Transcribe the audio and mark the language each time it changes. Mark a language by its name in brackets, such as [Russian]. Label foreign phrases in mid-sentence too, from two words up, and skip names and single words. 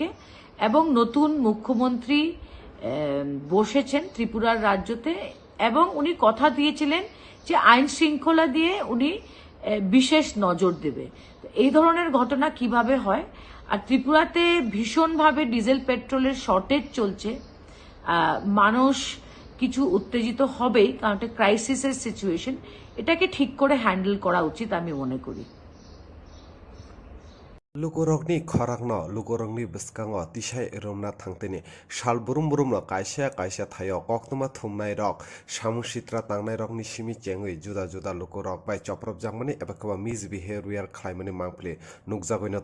[Bangla] এবং নতুন মুখ্যমন্ত্রী বসেছেন ত্রিপুরার রাজ্যতে এবং উনি কথা দিয়েছিলেন যে আইন শৃঙ্খলা দিয়ে উনি বিশেষ নজর দেবে। এই ধরনের ঘটনা কিভাবে হয়? আর ত্রিপুরাতে ভীষণভাবে [English] diesel petrolের shortage [Bangla] চলছে, মানুষ কিছু উত্তেজিত হবেই, কারণ এটা [English] crisisের situation। [Bangla] এটাকে ঠিক করে হ্যান্ডেল করা উচিত আমি মনে করি। [Kok Borok] Lukurokni khorakno lukurokni biskango tisai romna thangteni sal burum burumno kaisa thayo koktuma thumnai rok samusitra tangnai rokni simi chengui juda juda lukurok bai choprop jangmani ebakwa misbehavior khlaimani mangpli nukjagoino